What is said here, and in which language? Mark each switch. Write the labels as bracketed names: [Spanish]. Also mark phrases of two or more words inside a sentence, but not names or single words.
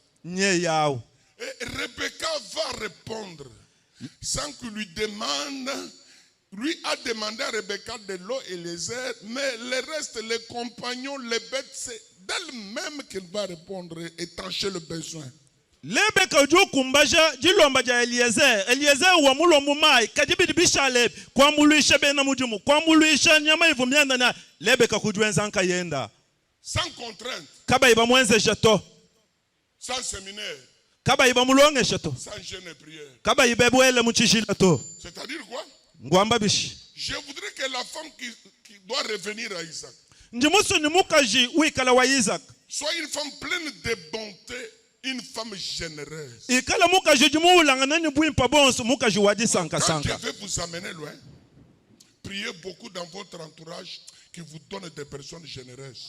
[French] Et Rebecca va répondre sans qu'il lui demande. Lui a demandé à Rebecca de l'eau et les airs, mais le reste, les compagnons, les bêtes, c'est d'elle-même qu'elle va répondre et trancher le besoin. [Luba-Lulua] Rebecca jo kumbaja jilomba ja Eliezer wa mulombu mai kadibidi bishale kwa muluisha bena mujumu kwa muluisha nyama ivumianda na Rebecca kujuenza nka yenda [French] sans contrainte, [Luba-Lulua] kaba iba mwenze shato, [French] sans séminaire, [Luba-Lulua] kaba iba mulonge shato, [French] sans jeûne et prière, [Luba-Lulua] kaba iba bwele muchishila to. [French] C'est-à-dire quoi? Je voudrais que la femme qui doit revenir à Isaac soit une femme pleine de bonté, une femme généreuse. Quand je vais vous amener loin, priez beaucoup dans votre entourage qui vous donne des personnes généreuses.